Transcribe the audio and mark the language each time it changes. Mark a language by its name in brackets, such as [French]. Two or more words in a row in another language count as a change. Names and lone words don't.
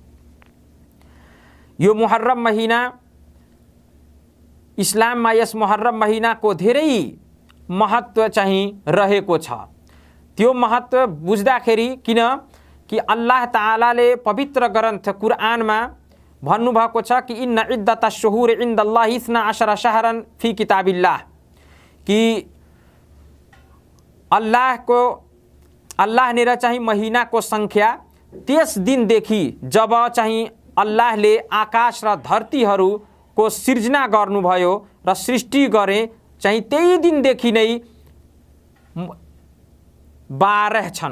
[Nepali] यो मुहर्रम महिना इस्लाममा यस मुहर्रम महिनाको धेरै महत्त्व चाहिँ रहेको छ। त्यो महत्त्व बुझ्दाखेरि किन कि अल्लाह ताआलाले पवित्र ग्रन्थ कुरआनमा भन्नुभएको छ कि [Arabic] إن عدة الشهور عند الله 12 شهرا في كتاب الله, [Nepali] कि अल्लाहनेर चाहिँ महिनाको संख्या त्यस दिनदेखि जब चाहिँ अल्लाहले आकाश र धरतीहरूको सिर्जना गर्नुभयो र सृष्टि गरे चाहिँ त्यही दिनदेखि नै 12 छन्।